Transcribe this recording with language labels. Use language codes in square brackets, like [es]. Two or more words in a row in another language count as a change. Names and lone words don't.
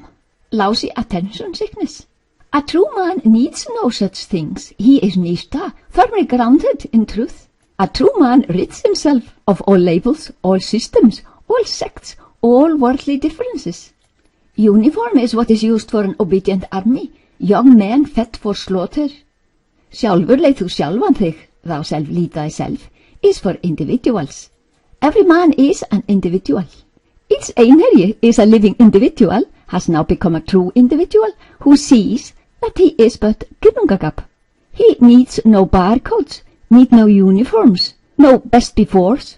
[en] Lousy attention sickness. A true man needs no such things. He is nishta, firmly grounded in truth. A true man rids himself of all labels, all systems, all sects, all worldly differences. Uniform is what is used for an obedient army, young men fed for slaughter. [is] Sjálfur leið þú sjálfan þig, [en] thou self lead thyself, is for individuals. Every man is an individual. Each einherji is a living individual, has now become a true individual, who sees that he is but ginnungagap. He needs no barcodes, need no uniforms, no best befores.